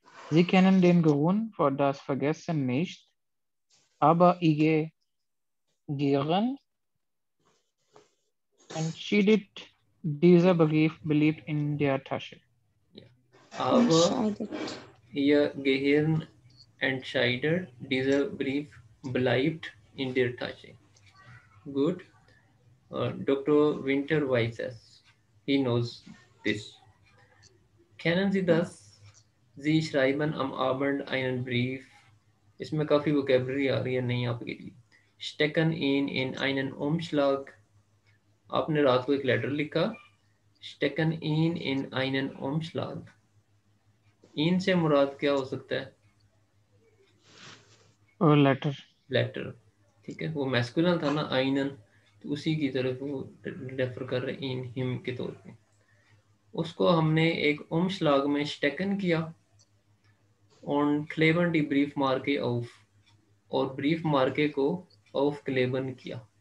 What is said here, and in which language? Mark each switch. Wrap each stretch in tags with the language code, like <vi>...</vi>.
<de>Sie kennen den Grund für das Vergessen nicht, aber Ihr Gehirn entscheidet, dieser Brief blieb in der Tasche. Aber entscheidet. Ihr Gehirn entscheidet, dieser Brief bleibt in der Tasche.</de> <en>Good. Dr. Winter Weiss, he knows this.</en> <de>Kennen Sie das? Sie schreiben am Abend einen Brief.</de> <hi>इसमें काफ़ी vocabulary आ रही है नहीं आपके लिए.</hi> <de>Stecken ihn in einen Umschlag.</de> <hi>आपने रात को एक लेटर लिखा.</hi> <de>Stecken ihn in einen Umschlag.</de> <hi>इन से मुराद क्या हो सकता है? और लेटर. लेटर. ठीक है, वो मैस्कुलिन था ना आइनन, तो उसी की तरफ वो रेफर कर रहे इन हिम के तौर पे. उसको हमने एक उमशलाग में स्टेकन किया.</hi> <de>ऑन क्लेबन डी ब्रीफ मार्के ऑफ,</de> <hi>और ब्रीफ मार्के को ऑफ क्लेबन किया.</hi>